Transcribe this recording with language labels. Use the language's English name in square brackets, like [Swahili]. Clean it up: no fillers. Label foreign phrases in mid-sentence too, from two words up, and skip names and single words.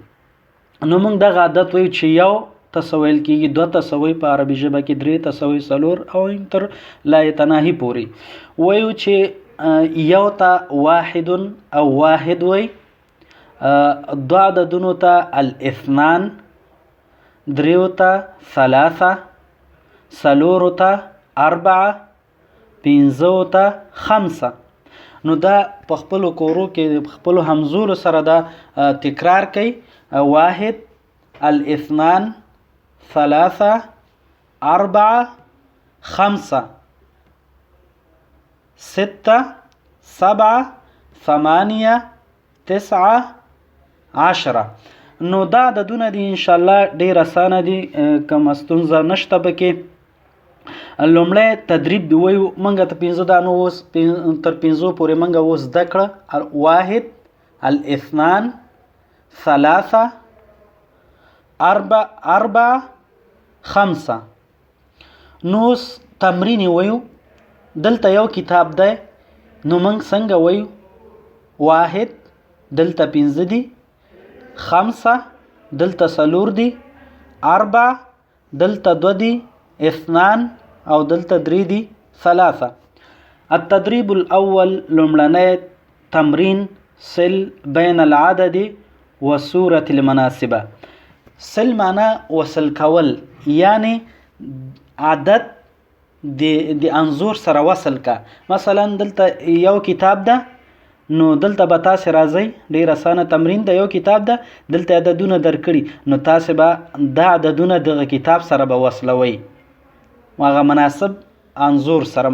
[Pashto] نو موږ دغه عدد وایو چې یو ته ویل کېږي، دوه ته وایي په عربي ژبه کې، درې ته وایي، څلور او تر لایه تناهي پورې وایو چې یو ته واحد او واحد وایي، دوه عددونو ته الاثنان، دریو ته ثلاثه، څلورو ته اربعه، پنځو ته خمسه. نو دا په خپلو کورو کې په خپلو همزولو سره دا تکرار کوي. [Arabic] واحد، الاثنان، ثلاثة، أربعة، خمسة، ستة، سبعة، ثمانية، تسعة، عشرة. [Pashto] نو دا عددونه دي انشاءالله ډیر اسانه دي، کومه ستونزه نشته پکې. لومړی تدریب دی وایو. موږ ته پنځه دانو اوس تر پنځو پورې موږ اوس زده کړه. [Arabic] واحد، الاثنان، ثلاثة، أربعة، خمسة. [Pashto] نو تمرین وایو. دلته یو کتاب دی، نو موږ څنګه وایو؟ واحد دلته پنځه دي، خمسه دلته څلور دي، اربعه دلته دوه دي، اثنان او دلته درې دي، ثلاثه. [Arabic] التدریب الاول [Pashto] لومړنی تمرین. [Arabic] سل بین العدد والصورة المناسبه. [Pashto] سل معنا وصل کول، یعنی عدد د انظور سره وصل کا. مثلا دلته یو کتاب ده، نو دلته به تاسې راځئ، ډیر اسانه تمرین ده. یو کتاب ده، دلته عددونه درکړي، نو تاسې به دا عددونه دغه کتاب سره به وصلوئ، هغه مناسب انظور سره.